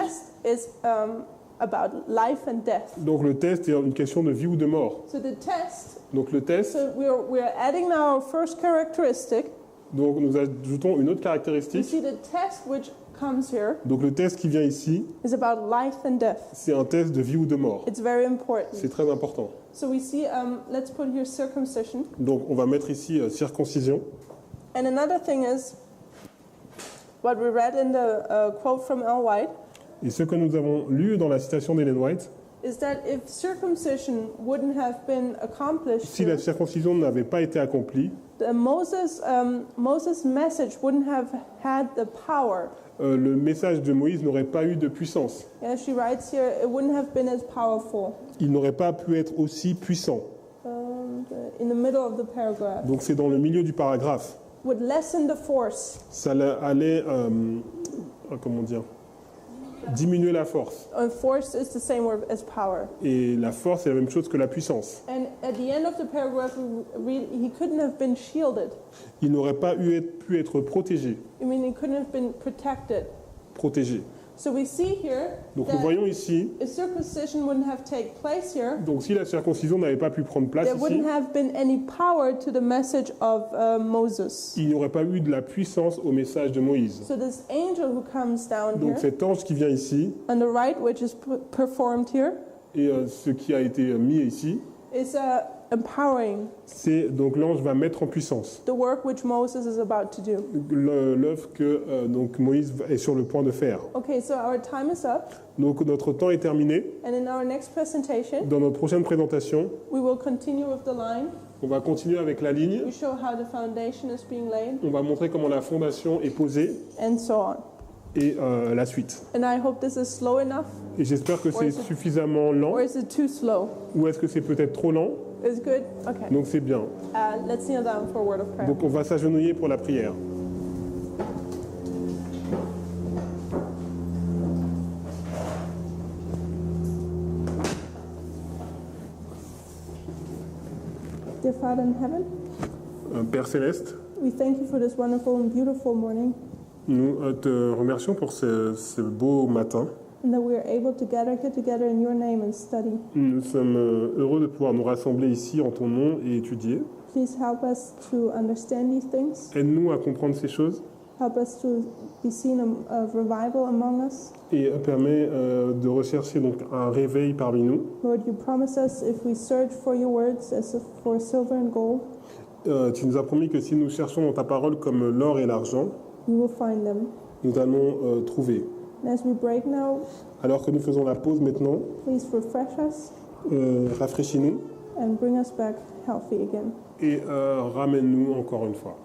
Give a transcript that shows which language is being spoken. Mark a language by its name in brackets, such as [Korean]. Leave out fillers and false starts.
[English] test is about life and death. [French] Donc le test est une question de vie ou de mort. [English] So the test, [French] Donc le test, [English] so we're adding now our first characteristic. [French] donc nous ajoutons une autre [English] You [French] caractéristique. [English] see the test which comes here [French] Donc le test qui vient ici, [English] is about life and death. [French] c'est un test de vie ou de mort. [English] It's very important. [French] C'est très important. [English] So we see, let's put here circumcision. [French] Donc on va mettre ici circoncision. [English] And another thing is what we read in the quote from Ellen White [French] Et ce que nous avons lu dans la citation d'Ellen White, [English] is that if circumcision wouldn't have been accomplished, [French] si la circoncision n'avait pas été accomplie, [English] Moses' message wouldn't have had the power. [French] le message de Moïse n'aurait pas eu de puissance. [English] Yeah, she writes here, it wouldn't have been as powerful. [French] Il n'aurait pas pu être aussi puissant. [English] In the middle of the paragraph, [French] Donc c'est dans le milieu du paragraphe. [English] would lessen the force. [French] Ça allait, comment dire, diminuer la force. [English] Force is the same word as power. [French] Et la force est la même chose que la puissance. [English] And at the end of the paragraph, we read, he couldn't have been shielded. [French] Il n'aurait pas pu être protégé. [English] I mean, he couldn't have been protected. [French] Protégé. [English] So we see here [French] Donc nous [English] that [French] voyons ici, [English] if circumcision wouldn't have taken place here, [French] donc si la circoncision n'avait pas pu prendre place [English] there [French] ici, [English] wouldn't have been any power to the message of Moses. [French] il n'y aurait pas eu de la puissance au message de Moïse. [English] So this angel who comes down [French] Donc [English] here, [French] cet ange qui vient ici, [English] on the right, which is performed here, [French] et ce qui a été mis ici, [English] is empowering [French] c'est donc l'ange va mettre en puissance [English] the work which Moses is about to do. [French] l'œuvre que donc Moïse est sur le point de faire. [English] Okay, so our time is up, [French] Donc notre temps est terminé. [English] and in our next presentation, [French] Dans notre prochaine présentation, [English] we will continue with the line. [French] on va continuer avec la ligne. [English] We show how the foundation is being laid, [French] On va montrer comment la fondation est posée [English] and so on. [French] et la suite. [English] And I hope this is slow enough, [French] Et j'espère que c'est suffisamment lent, [English] or is it too slow? [French] ou est-ce que c'est peut-être trop lent, [English] Is good? Okay. [French] donc c'est bien. [English] Let's kneel down for a word of prayer. [French] Donc on va s'agenouiller pour la prière. [English] Dear Father in heaven, [French] Père Céleste, [English] we thank you for this wonderful and beautiful morning, [French] nous te remercions pour ce beau matin. [English] and that we are able to get together in your name and study. [French] Nous sommes heureux de pouvoir nous rassembler ici en ton nom et étudier. [English] Please help us to understand these things. [French] Aide-nous à comprendre ces choses [English] Help us to be seen of revival among us. [French] et permet de rechercher donc un réveil parmi nous. [English] Lord, you promise us if we search for your words as if for silver and gold, [French] Tu nous as promis que si nous cherchons dans ta parole comme l'or et l'argent, [English] we will find them. [French] nous allons trouver. [English] And as we break now, [French] Alors que nous faisons la pause maintenant, [English] please refresh us [French] rafraîchis-nous [English] and bring us back healthy again. [French] et ramène-nous encore une fois.